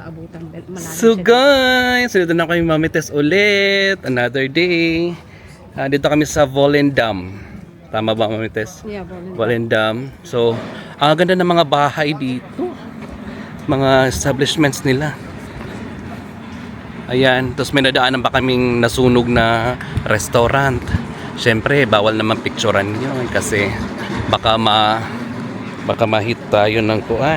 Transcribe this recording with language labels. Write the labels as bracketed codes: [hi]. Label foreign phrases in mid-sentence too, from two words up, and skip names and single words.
[tl] abutan. Malalim So siya. guys, dito na kami Mami Tess ulit. [en] Another day. [tl] Dito kami sa Volendam. Tama ba Mami Tess? [en] Yeah, Volendam. Volendam. [tl] So, ang ganda ng mga bahay dito. Mga establishments nila. Ayan. Tapos may nadaanan pa kaming nasunog na restaurant. Siyempre, bawal naman picturean yun kasi baka ma-hit tayo ng kuan.